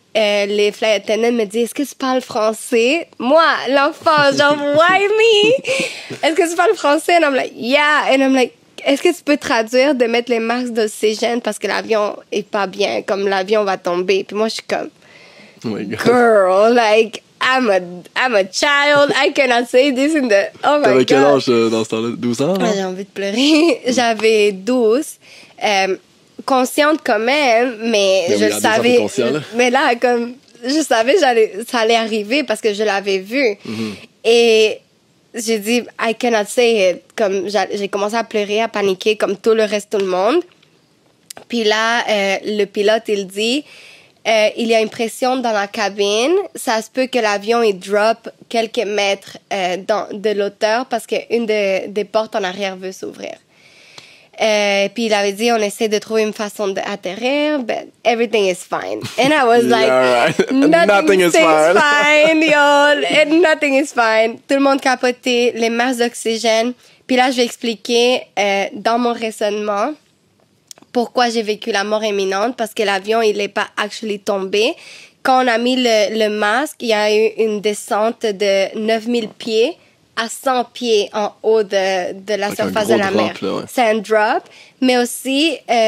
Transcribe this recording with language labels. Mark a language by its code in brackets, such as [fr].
[fr] Les flight attendants me disent, est-ce que tu parles français? Moi, l'enfant, genre, [en] why me? [fr] Est-ce que tu parles français? [en] And I'm like, yeah. And I'm like, [fr] est-ce que tu peux traduire de mettre les masques d'oxygène parce que l'avion est pas bien, comme l'avion va tomber. Puis moi, je suis comme, [en] Oh my God. girl, like, I'm a child, I cannot say this in the... Oh my God. [fr] T'avais quel âge dans ce temps-là? 12 ans? J'ai envie de pleurer. J'avais 12. Consciente quand même, mais oui, je le savais. Là. Mais là, comme, je savais ça allait arriver parce que je l'avais vu. Et j'ai dit, [en] I cannot say it. [fr] Comme, j'ai commencé à pleurer, à paniquer, comme tout le reste, tout le monde. Puis là, le pilote, il dit, il y a une pression dans la cabine. Ça se peut que l'avion, il drop quelques mètres de l'auteur parce qu'une des portes en arrière veut s'ouvrir. Puis il avait dit, on essaie de trouver une façon d'atterrir, [en] but everything is fine. And I was like, right. nothing is fine. fine, yo, and nothing is fine. [fr] Tout le monde capotait, les masques d'oxygène. Puis là, je vais expliquer dans mon raisonnement pourquoi j'ai vécu la mort imminente, parce que l'avion, il n'est pas actually tombé. Quand on a mis le masque, il y a eu une descente de 9000 pieds à 100 pieds en haut de la surface de la mer. Là, ouais. C'est un drop, mais aussi